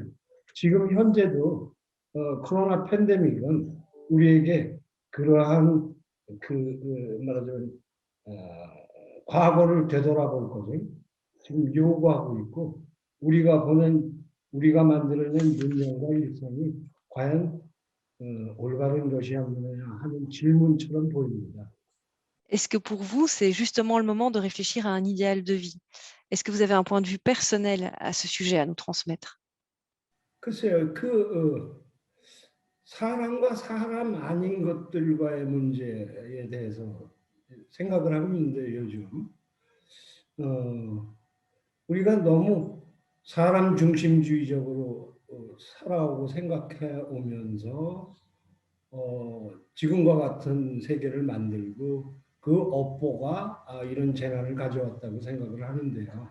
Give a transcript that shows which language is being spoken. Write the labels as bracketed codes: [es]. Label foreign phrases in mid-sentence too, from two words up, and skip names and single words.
[ko] 지금 현재도 코로나 팬데믹은 우리에게 그러한 말하자면 어, 과거를 되돌아볼 것을 지금 요구하고 있고 우리가 만들어낸 문명과 일상이 과연 올바른 것이었느냐 하는 질문처럼 보입니다. [fr] Est-ce que pour vous, c'est justement le moment de réfléchir à un idéal de vie? Est-ce que vous avez un point de vue personnel à ce sujet à nous transmettre? [ko] 글쎄요, 사람과 사람 아닌 것들과의 문제에 대해서 생각을 하고 있는데 요즘 우리가 너무 사람 중심주의적으로 살아오고 생각해 오면서 지금과 같은 세계를 만들고 그 업보가 이런 재난을 가져왔다고 생각을 하는데요.